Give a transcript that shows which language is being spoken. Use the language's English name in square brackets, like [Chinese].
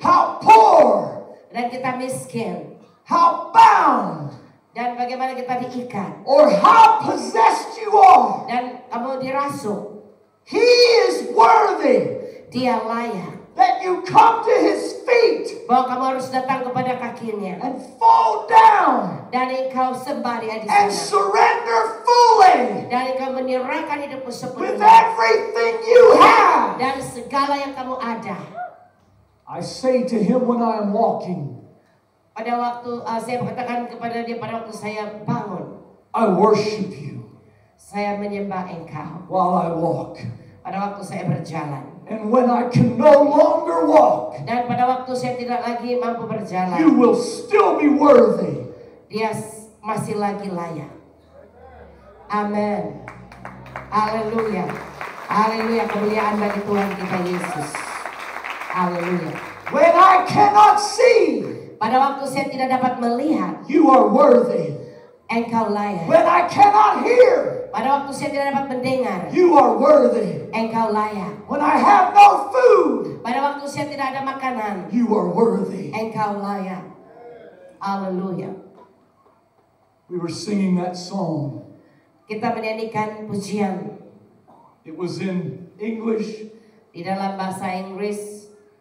[English] how poor, [Malay] dan kita miskin, [English] how bound, [Malay] dan bagaimana kita diikat, [English] or how possessed you are, [Malay] dan kamu dirasuk, [English] He is worthy [Malay] dia layak. [English] that you come to His feet [Malay] Bahwa kamu harus datang kepada kakinya, [English] and fall down [Malay] dan engkau sembah dia di [English] and surrender fully [Malay] dan engkau menyerahkan hidupmu [English] with [Malay] sepenuhnya, [English] everything you have. [Malay] dan segala yang kamu ada. [English] I say to Him when I am walking, [Malay] Pada waktu saya berkatakan kepada dia pada waktu saya bangun, [English] I worship You [Malay] saya menyembah engkau. [English] while I walk. [Malay] Pada waktu saya berjalan, [English] And when I can no longer walk, [Malay] dan pada waktu saya tidak lagi mampu [English] You [Malay] berjalan, [English] will still be worthy. [Malay] dia masih lagi layak. Amin. Haleluya. Haleluya, kemuliaan bagi Tuhan kita Yesus. Haleluya. [English] When I cannot see, [Malay] Pada waktu saya tidak dapat melihat, [English] You are worthy. [Malay] Engkau layak. [English] When I cannot hear, [Malay] Pada waktu saya tidak dapat mendengar, [English] You are worthy. [Malay] Engkau layak. [English] When I have no food, [Malay] Pada waktu saya tidak ada makanan, [English] You are worthy. [Malay] Engkau layak. Haleluya. [English] We were singing that song. [Malay] Kita menyanyikan pujian [English] It was in English, [Malay] di dalam bahasa Inggris.